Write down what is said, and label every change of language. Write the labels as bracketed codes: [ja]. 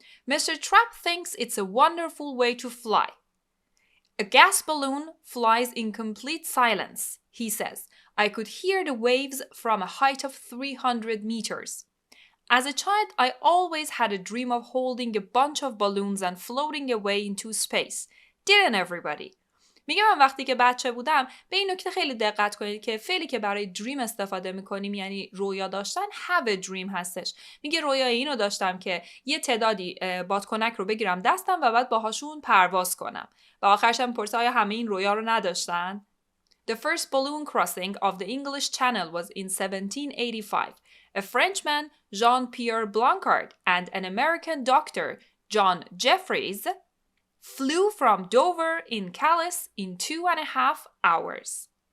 [en] Mr. Trapp thinks it's a wonderful way to fly. A gas balloon flies in complete silence, he says. I could hear the waves from a height of 300 meters. As a child, I always had a dream of holding a bunch of balloons and floating away into space. Didn't everybody? [fa] میگه من وقتی که بچه بودم به این نکته خیلی دقت کنید که فعلی که برای دریم استفاده میکنیم یعنی رویا داشتن [en] have a dream [fa] هستش. میگه رویای اینو داشتم که یه تعدادی بادکنک رو بگیرم دستم و بعد باهاشون پرواز کنم. و آخرش هم پرسه آیا همه این رویا رو نداشتن؟ [en] The first balloon crossing of the English Channel was in 1785. A Frenchman, Jean-Pierre Blancard, and an American doctor, John Jeffries, flew from Dover in Calais in 2.5 hours.